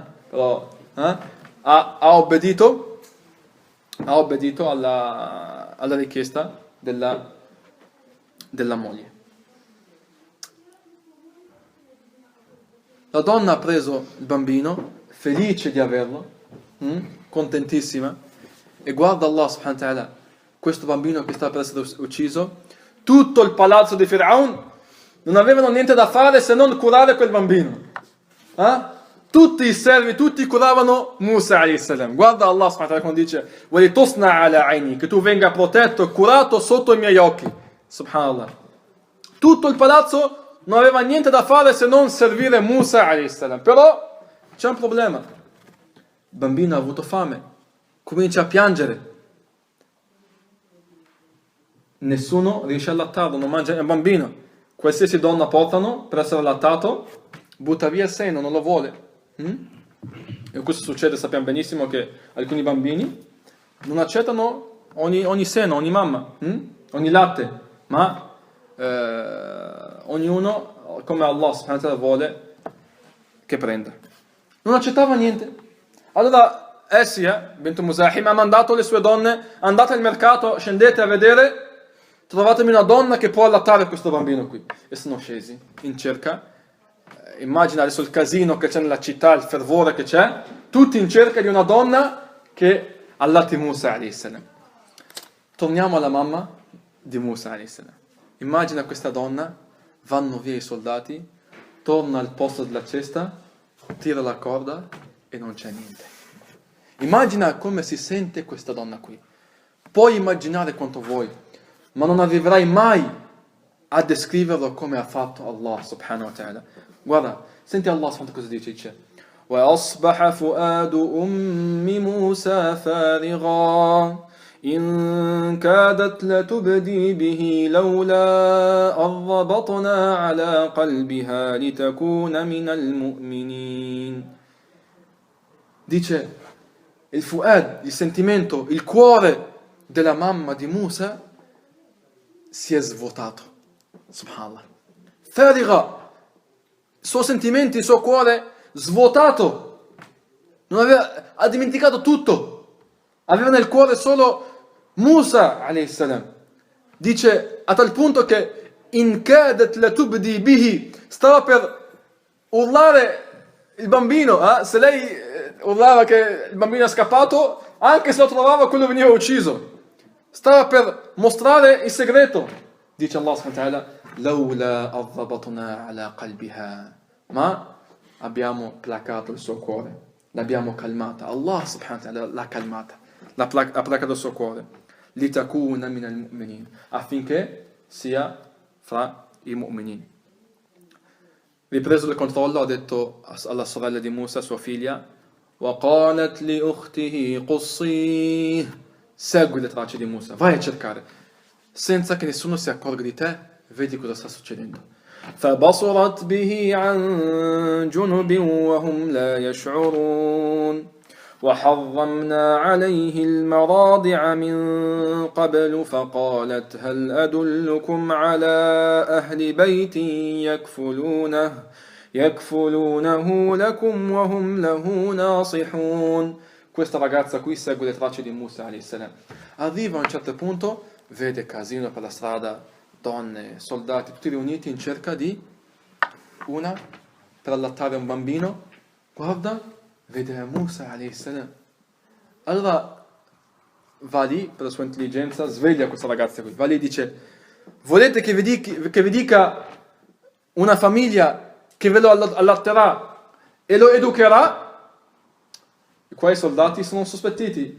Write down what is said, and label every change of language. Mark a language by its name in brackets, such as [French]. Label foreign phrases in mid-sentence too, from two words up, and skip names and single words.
[Italian] Però ha obbedito alla richiesta della moglie. La donna ha preso il bambino, felice di averlo, contentissima, e guarda [Arabic] الله سبحانه وتعالى, [Italian] questo bambino che sta per essere ucciso, tutto il palazzo di Fir'aun non avevano niente da fare se non curare quel bambino. Tutti i servi, tutti curavano Musa [Arabic] عليه السلام. [Italian] Guarda [Arabic] الله سبحانه وتعالى [Italian] quando dice [Arabic] وَلِتُصْنَعَ عَلَىٰ عَيْنِي, [Italian] che tu venga protetto e curato sotto i miei occhi. Subhanallah. Tutto il palazzo non aveva niente da fare se non servire Musa [Arabic] عليه السلام. [Italian] Però c'è un problema. Il bambino ha avuto fame, comincia a piangere. Nessuno riesce a lattarlo, non mangia il bambino. Qualsiasi donna portano per essere allattato, butta via il seno, non lo vuole. E questo succede, sappiamo benissimo che alcuni bambini non accettano ogni seno, ogni mamma, ogni latte, ma ognuno come [Arabic] الله سبحانه وتعالى [Italian] vuole che prenda. Non accettava niente. Allora Essia bint Muzahim ha mandato le sue donne, andate al mercato, scendete a vedere, trovatemi una donna che può allattare questo bambino qui. E sono scesi in cerca. Immagina adesso il casino che c'è nella città, il fervore che c'è, tutti in cerca di una donna che allatti Musa [Arabic] عليه السلام. [Italian] Torniamo alla mamma di Musa [Arabic] عليه السلام. [Italian] Immagina questa donna, vanno via i soldati, torna al posto della cesta, tira la corda e non c'è niente. Immagina come si sente questa donna qui. Puoi immaginare quanto vuoi, ma non arriverai mai a descriverlo come ha fatto [Arabic] الله سبحانه وتعالى. [Italian] Guarda, senti [Arabic] الله سبحانه [Italian] cosa dice. [Arabic] وَأَصْبَحَ فُؤَادُ أُمِّ مُوسَى فَارِغًا إن كادت لتبدي به لولا أن ربطنا على قلبها لتكون من المؤمنين. [Italian] Dice, il fuad, il sentimento, il cuore della mamma di Musa si è svuotato. Subhanallah. Fariga, i suoi sentimenti, il suo cuore svuotato. Ha dimenticato tutto. Aveva nel cuore solo Musa [Arabic] عليه السلام. [Italian] Dice a tal punto che [Arabic] إن كادت لتبدي به, [Italian] stava per urlare il bambino, se lei urlava che il bambino è scappato, anche se lo trovava quello veniva ucciso. Stava per mostrare il segreto. Dice [Arabic] الله سبحانه وتعالى, لولا ربطنا على قلبها, [Italian] ma abbiamo placato il suo cuore, l'abbiamo calmata. [Arabic] الله سبحانه وتعالى [Italian] l'ha calmata, ha placato il suo cuore, [Arabic] لتكون من المؤمنين, [Italian] affinché sia fra i mu'minin. Ripreso il controllo, ha detto alla sorella di Musa, sua figlia, [Arabic] وَقَالَتْ لِأُخْتِهِ قُصِّيهِ, [Italian] segui le tracce di Musa, vai a cercare, senza che nessuno si accorga di te, vedi cosa sta succedendo. [Arabic] فَبَصُرَتْ بِهِ عَنْ جُنُبٍ وَهُمْ لَا يَشْعُرُونَ وحرمنا عليه المراضع من قبل فقالت هل أدلكم على أهل بيت يكفلونه لكم وهم له ناصحون. [Italian] Questa ragazza qui segue le tracce di Musa [Arabic] عليه السلام. [Italian] Arriva a un certo punto, vede casino per la strada, donne, soldati, tutti riuniti in cerca di una per allattare un bambino. Guarda, vede Musa [Arabic] عليه السلام. [Italian] Allora va lì per la sua intelligenza, sveglia questa ragazza qui, va lì e dice: volete che vi dica una famiglia che ve lo allatterà e lo educherà? E qua i soldati sono sospettiti.